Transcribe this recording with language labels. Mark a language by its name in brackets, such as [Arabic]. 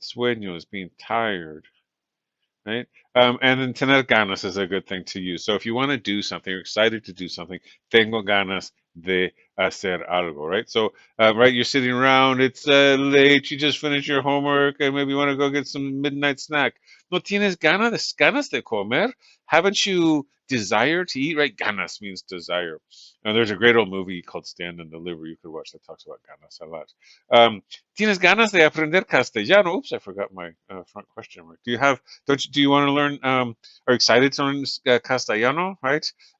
[English] Sueño is being tired, right? And then tener ganas is a good thing to use. So if you want to do something, you're excited to do something, [Spanish] tengo ganas de hacer algo, [English] right? So, right, you're sitting around, it's late, you just finished your homework, and maybe you want to go get some midnight snack. [Spanish] No tienes ganas de comer? [English] Haven't you desire to eat, right? Ganas means desire. Now, there's a great old movie called Stand and Deliver you could watch that talks about ganas a lot. [Spanish] Tienes ganas de aprender castellano? [English] Oops, I forgot my front question mark. Do you want to learn, are excited to learn castellano, right?